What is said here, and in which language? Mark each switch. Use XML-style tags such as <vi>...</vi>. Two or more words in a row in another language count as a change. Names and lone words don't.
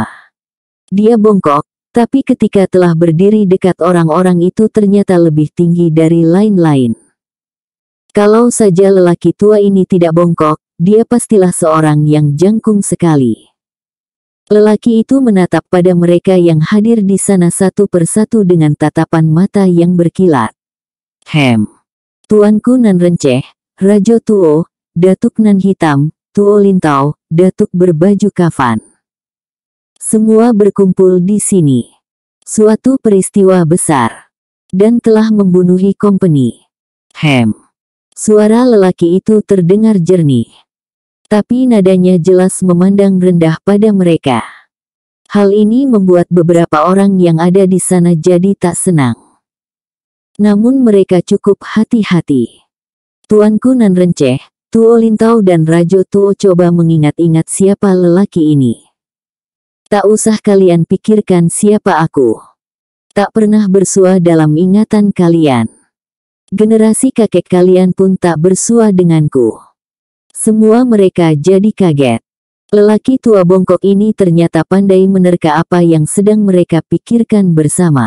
<id>Dia bongkok, tapi ketika telah berdiri dekat orang-orang itu ternyata lebih tinggi dari lain-lain. Kalau saja lelaki tua ini tidak bongkok, dia pastilah seorang yang jangkung sekali. Lelaki itu menatap pada mereka yang hadir di sana satu persatu dengan tatapan mata yang berkilat. Tuanku nan renceh, Rajo Tuo, Datuk nan hitam, Tuo Lintau, Datuk berbaju kafan. Semua berkumpul di sini. Suatu peristiwa besar. Dan telah membunuhi company. Suara lelaki itu terdengar jernih. Tapi nadanya jelas memandang rendah pada mereka. Hal ini membuat beberapa orang yang ada di sana jadi tak senang. Namun mereka cukup hati-hati. Tuanku nan renceh, Tuo Lintau dan Rajo Tuo coba mengingat-ingat siapa lelaki ini. Tak usah kalian pikirkan siapa aku. Tak pernah bersua dalam ingatan kalian. Generasi kakek kalian pun tak bersua denganku. Semua mereka jadi kaget. Lelaki tua bongkok ini ternyata pandai menerka apa yang sedang mereka pikirkan bersama.</id>